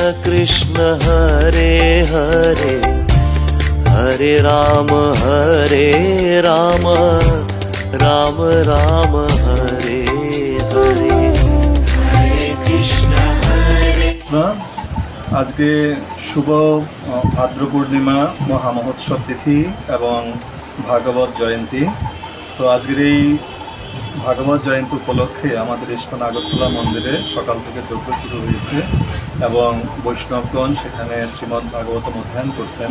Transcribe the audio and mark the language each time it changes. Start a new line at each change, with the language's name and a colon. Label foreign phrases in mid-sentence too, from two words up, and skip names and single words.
Sanskrit: Krishna Hare Hare, Hare Rama, Hare Rama, Rama Rama Hare Hare. Hare Krishna, Hare.
Bangla: আজকে শুভ ভাদ্র পূর্ণিমা মহামহোৎসব তিথি এবং ভাগবত জয়ন্তী। তো আজকের এই ভাগবত জয়ন্তী উপলক্ষে আমাদের ইস্কন আগরতলা মন্দিরে সকাল থেকে যজ্ঞ শুরু হয়েছে এবং বৈষ্ণবগণ সেখানে শ্রীমদ্ ভাগবতম অধ্যয়ন করছেন।